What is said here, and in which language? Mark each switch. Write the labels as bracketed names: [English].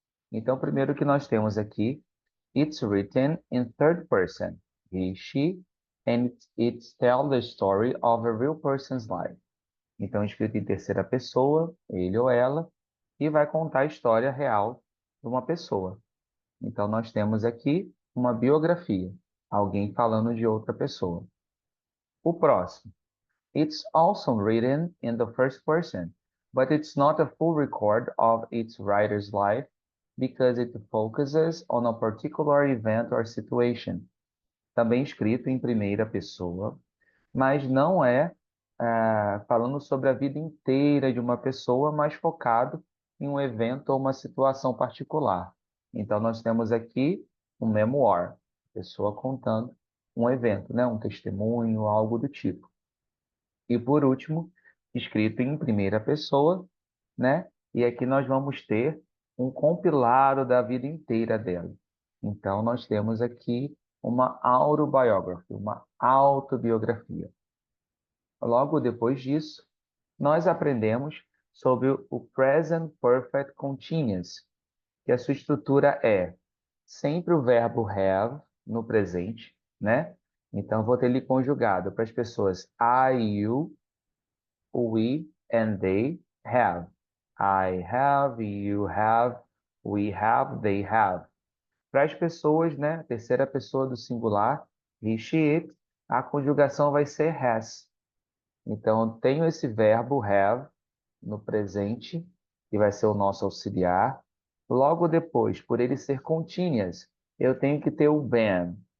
[Portuguese] Então, primeiro que nós temos aqui, [English] it's written in third person, he, she, and it tells the story of a real person's life. [Portuguese] Então, escrito em terceira pessoa, ele ou ela, e vai contar a história real de uma pessoa. Então, nós temos aqui uma biografia, alguém falando de outra pessoa. O próximo. [English] It's also written in the first person, but it's not a full record of its writer's life because it focuses on a particular event or situation. [Portuguese] Também escrito em primeira pessoa, mas não é, falando sobre a vida inteira de uma pessoa, mas focado em um evento ou uma situação particular. Então, nós temos aqui um memoir, pessoa contando um evento, né? Um testemunho, algo do tipo. E por último, escrito em primeira pessoa, né? E aqui nós vamos ter um compilado da vida inteira dela. Então, nós temos aqui uma autobiography, uma autobiografia. Logo depois disso, nós aprendemos sobre o Present Perfect Continuous, que a sua estrutura é sempre o verbo have no presente, né? Então, eu vou ter ele conjugado para as pessoas [English] I, you, we, and they have. I have, you have, we have, they have. [Portuguese] Para as pessoas, né? Terceira pessoa do singular, he, she, it, a conjugação vai ser has. Então, eu tenho esse verbo have no presente, que vai ser o nosso auxiliar. Logo depois, por ele ser continuous, eu tenho que ter o been.